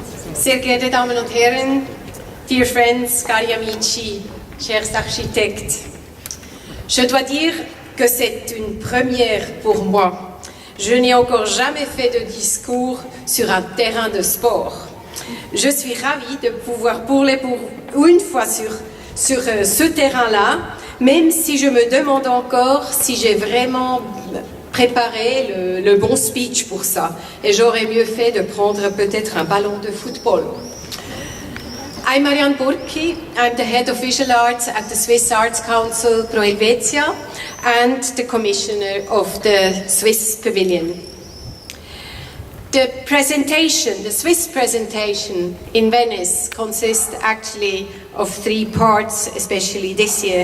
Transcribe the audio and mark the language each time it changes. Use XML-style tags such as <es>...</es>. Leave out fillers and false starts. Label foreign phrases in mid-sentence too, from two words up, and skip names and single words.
<de>Sehr geehrte Damen und Herren,</de> <en>dear friends,</en> <it>cari amici,</it> <fr>chers architectes, je dois dire que c'est une première pour moi. Je n'ai encore jamais fait de discours sur un terrain de sport. Je suis ravie de pouvoir parler pour une fois sur ce terrain-là, même si je me demande encore si j'ai vraiment préparé le bon speech pour ça. Et j'aurais mieux fait de prendre peut-être un ballon de football.</fr> <en>I'm Marianne Burki. I'm the head of visual arts at the Swiss Arts Council Pro Helvetia and the commissioner of the Swiss Pavilion. The presentation, the Swiss presentation in Venice consists actually of three parts, especially this year.</en>